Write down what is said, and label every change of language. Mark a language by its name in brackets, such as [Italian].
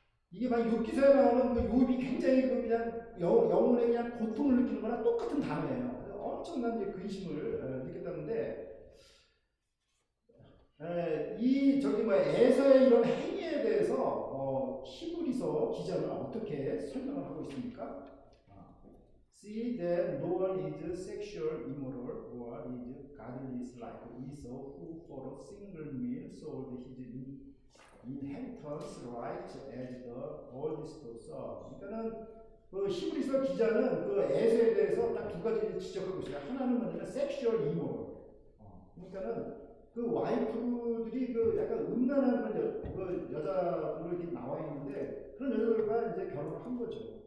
[Korean] 이게 막 욥기서에 나오는 그 욥이 굉장히 그냥 영혼에 그냥 고통을 느끼는 거랑 똑같은 단어예요. 엄청난 이제 근심을 느꼈다는데, 에서의 이런 행위에 대해서 히브리서 기자는 어떻게 설명을 하고 있습니까? [English] See that no one is sexual immoral or is godless like Esau, who for a single meal sold his inheritance right as the oldest son. [Korean] 그러니까는 그 히브리서 기자는 그 에서에 대해서 딱 두 가지를 지적하고 있어요. 하나는 뭐냐면 섹슈얼 이모럴. 그러니까는 그 와이프들이 그 약간 음란한 그런 여자들로 이렇게 나와 있는데 그런 여자들과 이제 결혼을 한 거죠.